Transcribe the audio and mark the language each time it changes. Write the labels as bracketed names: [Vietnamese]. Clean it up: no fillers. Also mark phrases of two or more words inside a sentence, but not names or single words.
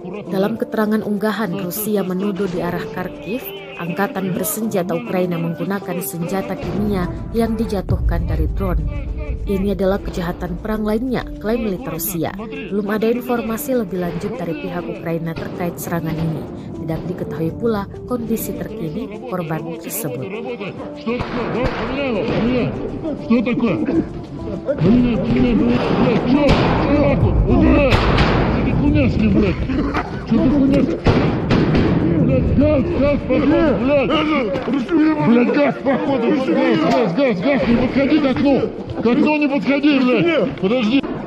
[Indonesian] Dalam keterangan unggahan, Rusia menuduh di arah Kharkiv, angkatan bersenjata Ukraina menggunakan senjata kimia yang dijatuhkan dari drone. Ini adalah kejahatan perang lainnya, klaim militer Rusia. Belum ada informasi lebih lanjut dari pihak Ukraina terkait serangan ini. Tidak diketahui pula kondisi terkini korban tersebut. [Russian] Газ, походу, газ, не подходи к окну, не подходи, блядь, подожди.